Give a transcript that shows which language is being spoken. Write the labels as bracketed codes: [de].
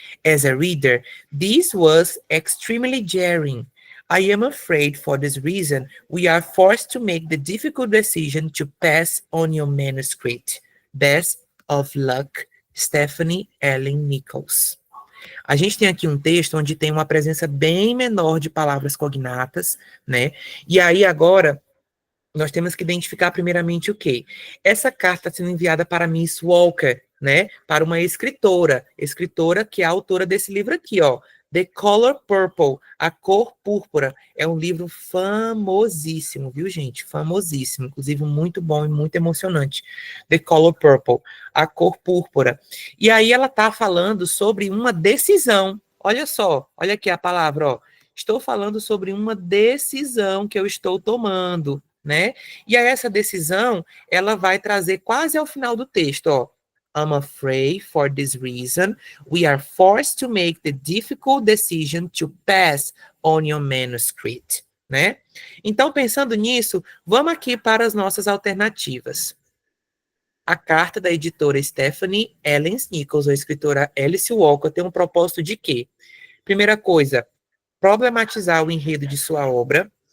[en] As a reader, this was extremely jarring. I am afraid for this reason, we are forced to make the difficult decision to pass on your manuscript. Best of luck, Stephanie Ellen Nichols. [pt] A gente tem aqui um texto onde tem uma presença bem menor de palavras cognatas, né? E aí agora nós temos que identificar primeiramente o quê? Essa carta está sendo enviada para Miss Walker, né? Para uma escritora que é a autora desse livro aqui, ó. The Color Purple, A Cor Púrpura, é um livro famosíssimo, viu, gente? Famosíssimo, inclusive muito bom e muito emocionante. The Color Purple, A Cor Púrpura. E aí ela está falando sobre uma decisão. Olha só, olha aqui a palavra, ó. Estou falando sobre uma decisão que eu estou tomando, né? E aí essa decisão, ela vai trazer quase ao final do texto, ó. [en] I'm afraid for this reason, we are forced to make the difficult decision to pass on your manuscript, né? [pt] Então, pensando nisso, vamos aqui para as nossas alternativas. A carta da editora Stephanie Ellen Nichols, a escritora Alice Walker, tem um propósito de quê? Primeira coisa, problematizar o enredo de sua obra.